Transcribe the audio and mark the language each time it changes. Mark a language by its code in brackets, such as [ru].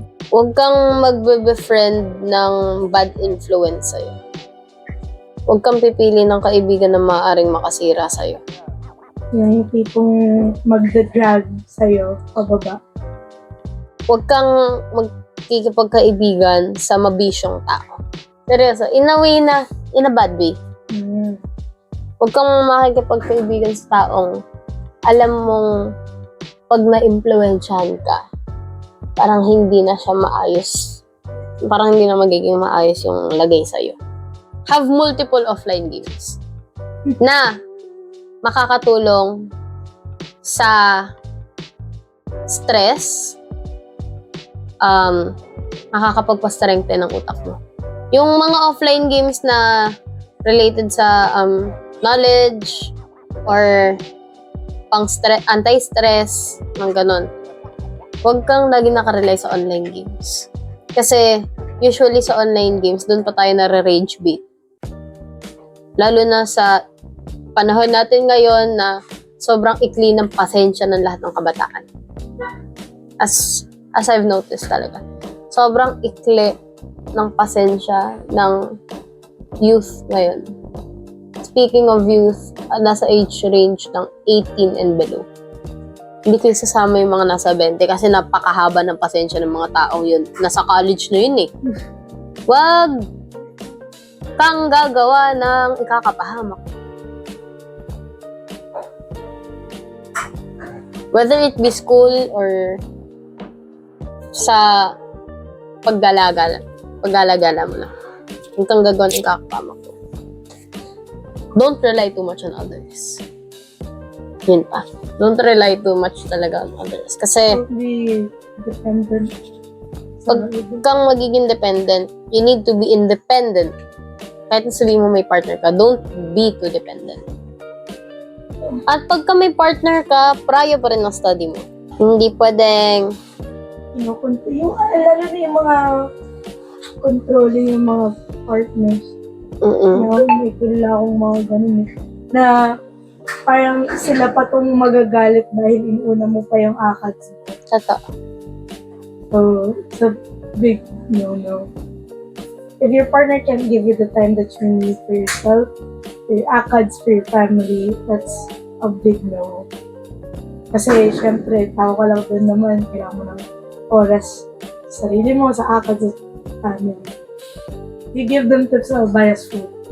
[tl] Huwag kang magbe-befriend ng [en] bad influence [tl] sa'yo. Huwag kang pipili ng kaibigan na maaaring makasira sa'yo. Yung tipong magda-drag sa'yo pababa. Huwag kang magkikipagkaibigan sa mabisyong tao. [en] Seryoso, in a way na, in a bad way. [tl] Huwag kang makikipagkaibigan sa taong alam mong pag na-impluwensyahan ka, parang hindi na siya maayos. Parang hindi na magiging maayos yung lagay sa'yo. [en] Have multiple offline games [tl] na makakatulong sa stress, makakapagpa-strengthen ng utak mo. Yung mga offline games na related sa knowledge or anti-stress, mga ganon. Huwag kang lagi nakarely sa online games. Kasi usually sa online games, doon pa tayo nare-rage bait. Lalo na sa panahon natin ngayon na sobrang ikli ng pasensya ng lahat ng kabataan. [en] As I've noticed [tl] talaga. Sobrang ikli ng pasensya ng youth ngayon. [en] Speaking of youth, nasa age range ng 18 and below. [tl] Hindi ko isasama yung mga nasa 20 kasi napakahaba ng pasensya ng mga taong yun. Nasa college na yun eh. Wag kang gagawa ng ikakapahamak. [en] Whether it be school or [tl] sa paggalagala mo na. Huwag kang gagawa ng ikakapahamak. [en] Don't rely too much on others. [tl] Yun pa. [en] Don't rely too much talaga on others. [tl] Kasi, [en] Don't be dependent. [tl] pag kang magiging dependent, [en] you need to be independent. [tl] Kahit sabihin mo may partner ka, [en] don't be too dependent. [tl] At pagka may partner ka, prayo pa rin ang study mo. Hindi pwedeng, Yung, lalo na yung mga controlling yung mga partners. May kilala akong mga ganun eh. Na parang sila pa tong magagalit dahil inuna mo pa yung ACADS mo. totoo. [en] So, it's a big no-no. If your partner can't give you the time that you need for yourself, for your ACADS, for your family, that's a big no. [tl] Kasi, syempre, tao ka lang doon naman, kailangan mo ng oras sa sarili mo, sa ACADS at family. [en] You give them tips of bias food.